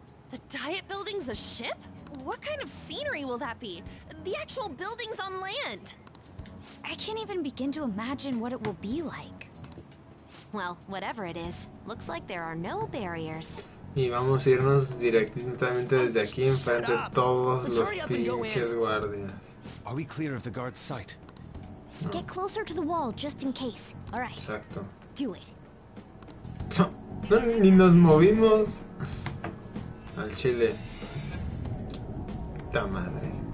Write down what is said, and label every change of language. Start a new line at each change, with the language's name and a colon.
English: The Diet Building's a ship? What kind of scenery will that be? The actual building's on land. I can't even begin to imagine what it will be like. Well, whatever it is, looks like there are no barriers.
Spanish: Y vamos a irnos directamente desde aquí enfrente de todos los pinches guardias.
English: Are we clear of the guard's sight? No. Get closer to the wall just in case. All right.
Spanish: Exacto.
English: Do it.
Spanish: No, ni nos movimos. Al chile. Ta madre.